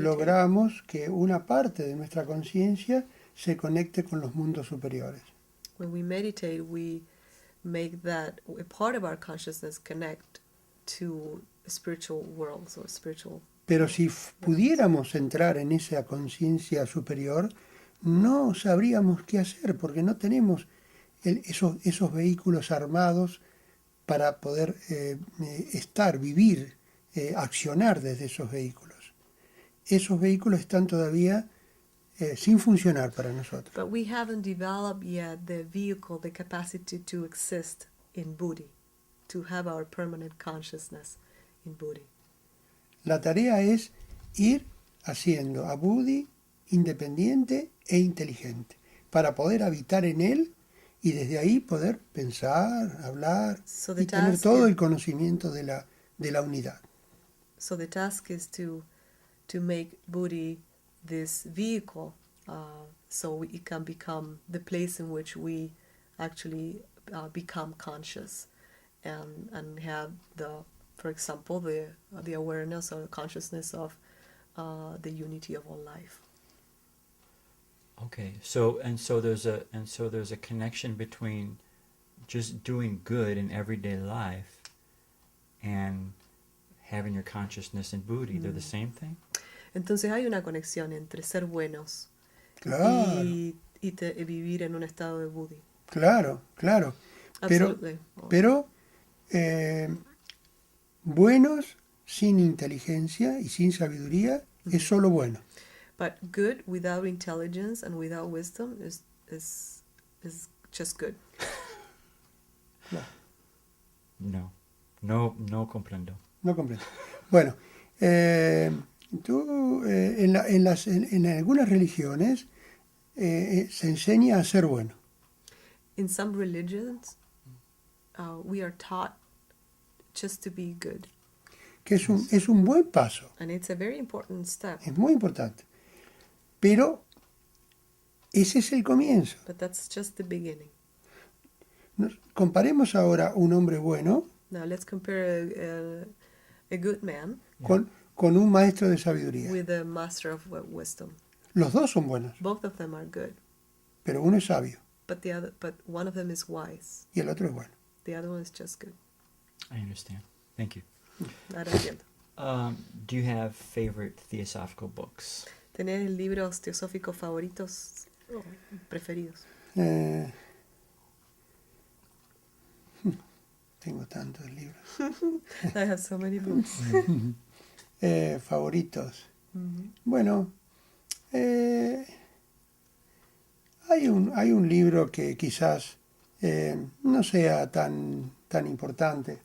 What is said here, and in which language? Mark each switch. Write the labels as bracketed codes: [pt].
[es] logramos que una parte de nuestra conciencia se conecte con los mundos superiores. [en] when we meditate, we make that a part of our consciousness connect to spiritual worlds or spiritual. [es] Pero si pudiéramos entrar en esa conciencia superior, no sabríamos qué hacer, porque no tenemos esos vehículos armados para poder vivir, accionar desde esos vehículos. Esos vehículos están todavía sin funcionar para nosotros. [en] But we haven't developed yet the vehicle, the capacity to exist in Buddhi, to have our permanent consciousness in Buddhi. [es] La tarea es ir haciendo a Buddhi independiente e inteligente, para poder habitar en él y desde ahí poder pensar, hablar [en] So the [es] y tener [en] task [es] todo [en] is- [es] el conocimiento de la unidad. [en] So the task is to make Buddhi this vehicle, so it can become the place in which we actually become conscious, and have for example, the awareness or consciousness of the unity of all life. Okay, so there's a connection between just doing good in everyday life and having your consciousness in Buddhi. They're the same thing? [es] Entonces hay una conexión entre ser buenos Claro, y vivir en un estado de Buddhi. claro. Pero, [en] Absolutely. [es] pero buenos sin inteligencia y sin sabiduría es solo bueno. [en] But good without intelligence and without wisdom is just good. [es] No comprendo. No comprendo. Bueno, en algunas religiones se enseña a ser bueno. [en] In some religions, we are taught just to be good, [es] Que es un buen paso, [en] and it's a very important step. [es] es muy importante. Pero ese es el comienzo. [en] But that's just the beginning. [es] Comparemos ahora un hombre bueno [en] Now let's compare a good man [es] con un maestro de sabiduría. [en] with a master of wisdom. [es] Los dos son buenos, [en] Both of them are good, [es] pero uno es sabio [en] but one of them is wise. [es] y el otro es bueno. [en] The other one is just good. I understand. Thank you. [es] Ahora entiendo. Mm-hmm. [en] Do you have favorite theosophical books? [es] ¿Tenés libros teosóficos favoritos o preferidos? Tengo tantos libros. [en] I have so many books. [es] Favoritos. Mhm. Bueno, hay un libro que quizás no sea tan importante,